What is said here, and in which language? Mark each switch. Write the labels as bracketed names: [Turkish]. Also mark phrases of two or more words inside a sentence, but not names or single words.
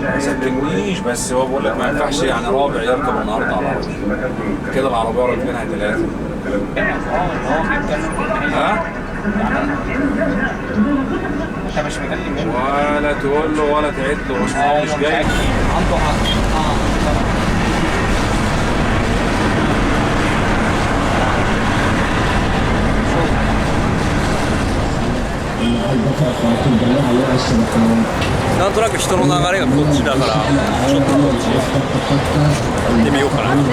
[Arabic] ما صدقنيش، بس هو بقول لك ما ينفعش يعني رابع يركب النهارده على رابع كده، العربيه راكبينها ثلاثه. ها؟ انت مش مكلم ولا تقول له ولا تعد له، مش جاي. عنده حق. [Japanese] なんとなく人の流れがこっちだから、ちょっとこっち行ってみようかな。